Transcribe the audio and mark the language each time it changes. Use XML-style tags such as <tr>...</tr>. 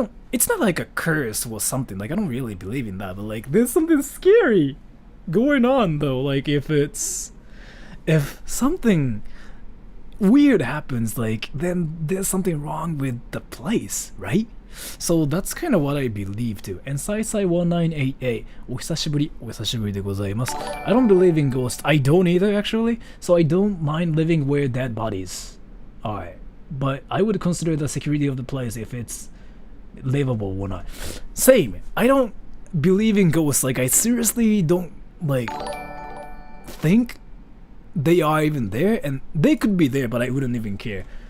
<en>It's not like a curse or something. Like I don't really believe in that, but like there's something scary going on though. Like if something weird happens, like then there's something wrong with the place, right? So that's kind of what I believe too. And Saisai1988,</en> <ja>お久しぶりでございます.</ja> <en>I don't believe in ghosts. I don't either actually. So I don't mind living where dead bodies are. But I would consider the security of the place if it's livable or not. Same. I don't believe in ghosts. Like I seriously don't like think they are even there, and they could be there, but I wouldn't even care.</en>